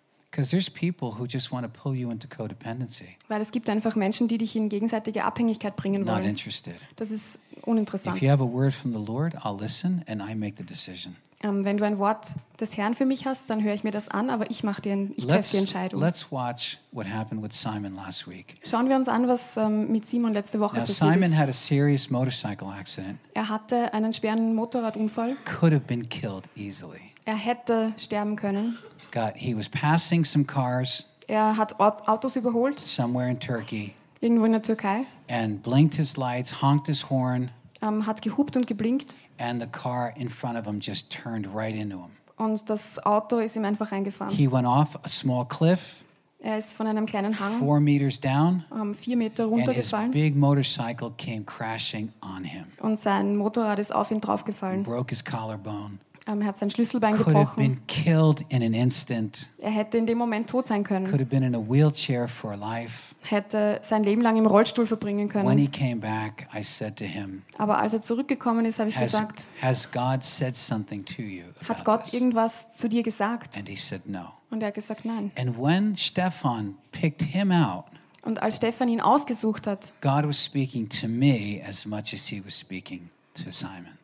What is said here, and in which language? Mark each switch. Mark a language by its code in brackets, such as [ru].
[en] Because there's people who just want to pull you into codependency. [de] Weil es gibt einfach Menschen, die dich in gegenseitige Abhängigkeit bringen wollen. [en] Not interested. [de] Das ist uninteressant. [en] If you have a word from the Lord, I'll listen and I make the decision. [de] Wenn du ein Wort des Herrn für mich hast, dann höre ich mir das an, aber ich treffe die Entscheidung. [en] Let's watch what happened with Simon last week. [de] Schauen wir uns an, was mit Simon letzte Woche passiert ist. [en] Simon had a serious motorcycle accident. [de] Er hatte einen schweren Motorradunfall. [en] Could have been killed easily. [de] Er hätte sterben können. [en] He was passing some cars. [de] Er hat Autos überholt. [en] Somewhere in Turkey. [de] Irgendwo in der Türkei. [en] And blinked his lights, honked his horn. [de] Hat gehupt und geblinkt. [en] And the car in front of him just turned right into him. [de] Und das Auto ist ihm einfach reingefahren. [en] He went off a small cliff. [de] Er ist von einem kleinen Hang. [en] 4 meters down. [de] 4 Meter runtergefallen. [en] And his big motorcycle came crashing on him. [de] Und sein Motorrad ist auf ihn draufgefallen. [en] Broke his collarbone. [de] Er hat sein Schlüsselbein gebrochen. [en] Could have been killed in an instant. [de] Er hätte in dem Moment tot sein können. [en] Could have been in a wheelchair for life. [de] Hätte sein Leben lang im Rollstuhl verbringen können. [en] When he came back, I said to him, [de] aber als er zurückgekommen ist, habe ich gesagt, [en] has God said something to you about [de] hat Gott [en] this? [de] Irgendwas zu dir gesagt? [en] And he said, no. [de] Und er hat gesagt, nein. [en] And when Stefan picked him out, [de] und als Stefan ihn ausgesucht hat, [en] God was speaking to me as much as he was speaking to Simon.